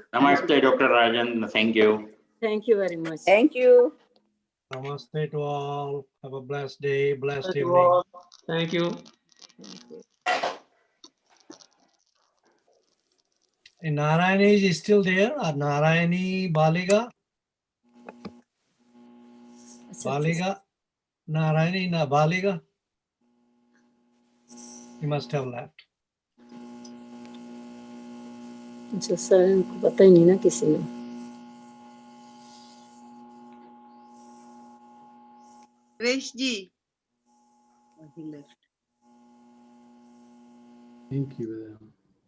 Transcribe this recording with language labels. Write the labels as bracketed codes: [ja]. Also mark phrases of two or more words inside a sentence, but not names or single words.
[en] Namaste, Dr. Rajan. Thank you. Thank you very much. Thank you. Namaste to all. Have a blessed day, blessed Thank you evening. all. Thank you. And Narayani is still there? Or Narayani Baliga? Baliga? Narayani na Baliga? He must have left. [hi] अच्छा सर इनको पता ही नहीं ना किसी ने Vesh ji. [en] he left. Thank you.